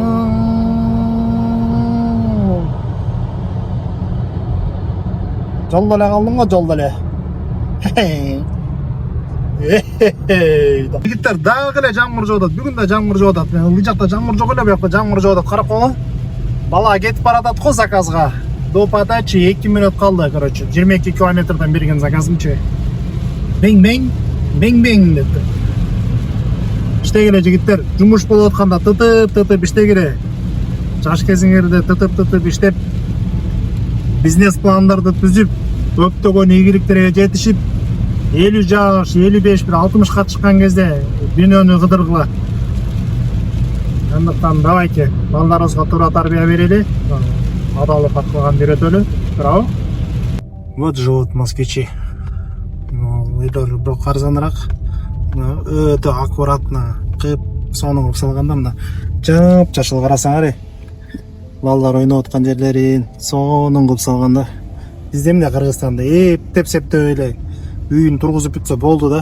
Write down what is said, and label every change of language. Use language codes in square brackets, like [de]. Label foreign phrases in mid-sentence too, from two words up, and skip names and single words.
[ky] Жолдо эле калдым го, жолдо эле. Жигиттер, дагы эле жамгыр жаап атат. Бүгүн да жамгыр жаап атат. Ылдый жакта жамгыр жок эле, буякта жамгыр жаап атат. Карап кала. Бала кетип баратат го заказга. [ru] До подачи [ky] 2 минут калды, короче. 22 километрден берген заказымчы. Бең-бең, бең-бең депти. Иштегиле жигиттер, жумуш болуп атканда тытып иштегиле. Жаш кезиңерде тытып иштеп, бизнес пландарды түзүп, көптөгөн ийгиликтерге жетишип, 50 жаш, 55, 60ка чыккан кезде дүйнөнү кыдыргыла. Андыктан давайте балдарыбызга туура тарбия берели, адалдык кылган үйрөтөлү, туурабы? [ru] Вот живут москвичи. [ky] Үйлөр бирок арзаныраак, өтө аккуратно кып, сонун кылып салганда мына жап-жашыл карасаңар, балдар ойноп аткан жерлерин сонун кылып салганда. Бизде эмне Кыргызстанда эптеп-септеп эле үйүн тургузуп бүтсө болду да.